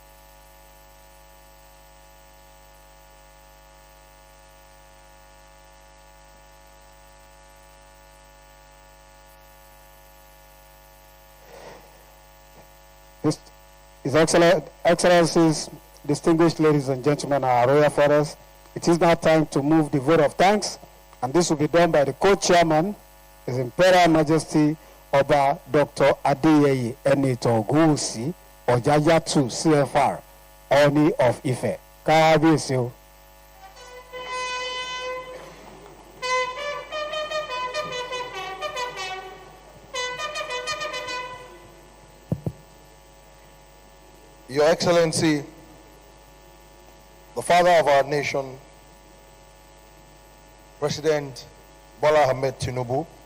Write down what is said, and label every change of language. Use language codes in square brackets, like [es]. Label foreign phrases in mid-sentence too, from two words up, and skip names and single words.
[en] His Excellencies, distinguished ladies and gentlemen, our royal fathers, it is now time to move the vote of thanks, and this will be done by the co-chairman, His Imperial Majesty Oba Dr. Adeyeye Enito Ogunwusi Ojajatu CFR, Oni of Ife. [yo] Kábíyèsí o. [en] Your Excellency, the father of our nation, President Bola Ahmed Tinubu,